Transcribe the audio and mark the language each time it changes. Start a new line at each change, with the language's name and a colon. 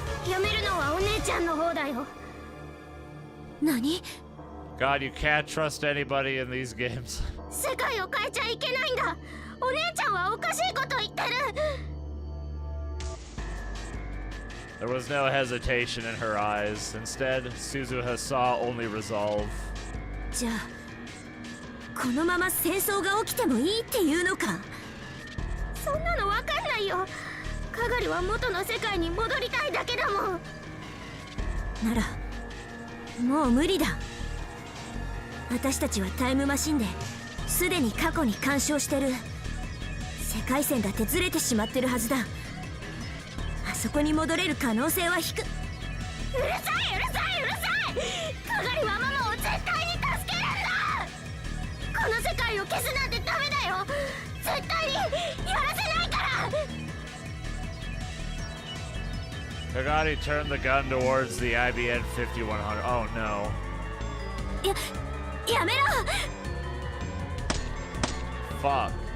Japanese: やめるのはお姉ちゃんの方だよ。何？
English: God, you can't trust anybody in these games.
Japanese: 世界を変えちゃいけないんだ。お姉ちゃんはおかしいこと言ってる。
English: There was no hesitation in her eyes. Instead, Suzuha saw only resolve.
Japanese: じゃあ、このまま戦争が起きてもいいっていうのか。そんなのわかんないよ。かがりは元の世界に戻りたいだけだもん。なら、もう無理だ。私たちはタイムマシンですでに過去に干渉してる。世界線だってずれてしまってるはずだ。あそこに戻れる可能性は低く。うるさいうるさいうるさい。かがりはママを絶対に助けるんだ。この世界を消すなんてダメだよ。絶対にやらせないから。
English: Kagari turned the gun towards the IBN 5100. Oh no.
Japanese: やめろ。
English: Fuck.